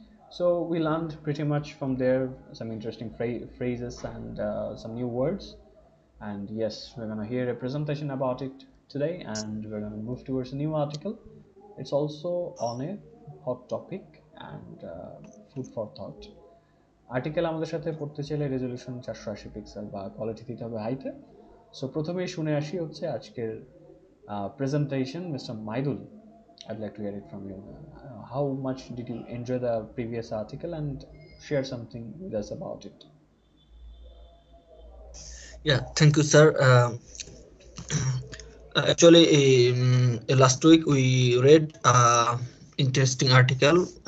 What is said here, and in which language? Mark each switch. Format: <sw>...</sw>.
<en>So we learned pretty much from there some interesting phrases and some new words. And yes, we're going to hear a presentation about it today, and we're going to move towards a new article. It's also on a hot topic and food for thought.</en> <bn>Article আমাদের সাথে পড়তে চাইলে resolution 480 pixel বা quality দিতে হবে হাইতে। So প্রথমেই শুনে আসি হচ্ছে আজকের presentation.</bn> <en>Mr. Maidul, I'd like to hear it from you. How much did you enjoy the previous article, and share something with us about it? Yeah, thank you, sir. Actually, last week we read interesting article.</en>